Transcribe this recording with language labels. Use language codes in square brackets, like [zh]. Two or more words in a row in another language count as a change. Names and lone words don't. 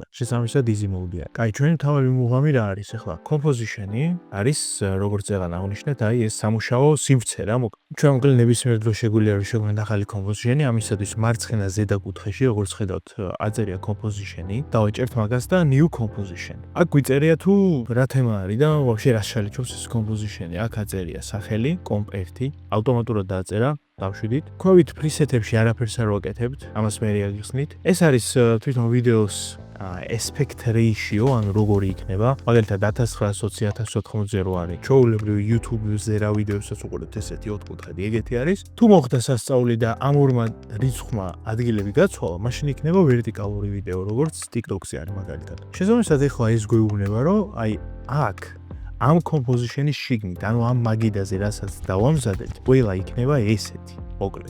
[ka] შესაბამისად [en] easy mode- [ka] ია. კაი, ჩვენი თავი მუღამი რა არის ახლა? composition-ი არის, როგორც წეგან აღნიშნეთ, აი ეს სამუშაო სივრცე რა, ჩვენ მოკლედ ნებისმიერ დროს შეგვიძლია რომ შევქმნათ ახალი composition-ი, ამისათვის მარცხენა ზედა კუთხეში, როგორც ხედავთ, აწერია composition-ი, დავეჭერთ მაგას და [en] new composition. [ka] აქ გვიწერია თუ რა თემა არის და ვაფშე რა შალიჩობს ეს composition-ი. აქ აწერია სახელი, comp1, ავტომატურად დააწერა. დავშვიდით. ქვევით პრისეტებში არაფერს არ ვაკეთებთ, ამას მე რეაგიხსნით. ეს არის თვითონ ვიდეოს [en] aspect ratio, [ka] ანუ როგორი იქნება. მაგალითად 1920-1080-ზე რო არის. ჩვეულებრივ YouTube-ზე რა ვიდეოსაც უყურებთ, ესეთი 4 კუთხედი ეგეთი არის. თუ მოხდა სასწაული და ამ ორმა რიცხვმა ადგილები გაცვალა, მაშინ იქნება ვერტიკალური ვიდეო, როგორც TikTok-ზე არის მაგალითად. შესაბამისად, ეხლა ეს გვეუბნება, რომ აი აქ ამ composition-ის შიგნით, ანუ ამ მაგიდაზე, რასაც დავამზადეთ, ყველა იქნება ესეთი, მოკლედ.